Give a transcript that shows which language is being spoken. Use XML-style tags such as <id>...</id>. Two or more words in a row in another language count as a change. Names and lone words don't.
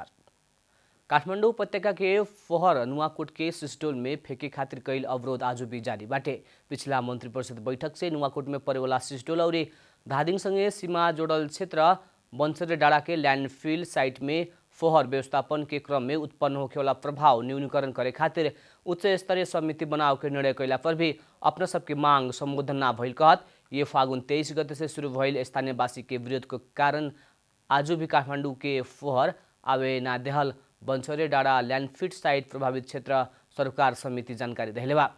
<bho>काठमाडौँ उपत्यका के फोहर नुवाकोट के सिस्टोल में फेंके खातिर कैल अवरोध आज भी जारी बाटे। पिछला मंत्री परिषद बैठक से नुवाकोट में परेवाला सिस्टोल और धादिङसँगै सीमा जोड़ल क्षेत्र बन्सरे डाँडा के ल्यान्डफिल साइट में फोहर व्यवस्थापन के क्रम में उत्पन्न होखेवाला प्रभाव न्यूनीकरण करे खातिर उच्च स्तरीय समिति बनाव के निर्णय कैला पर भी अपना सबके मांग संबोधन ना भइल कहत ये फागुन 23 गते से शुरू भइल स्थानीयवासी के विरोध के कारण आज भी काठमाडौँ के फोहर आवे ना देहल बन्सरे डाँडा ल्यान्डफिट साइट प्रभावित क्षेत्र सरकार समिति जानकारी देले बा।</bho>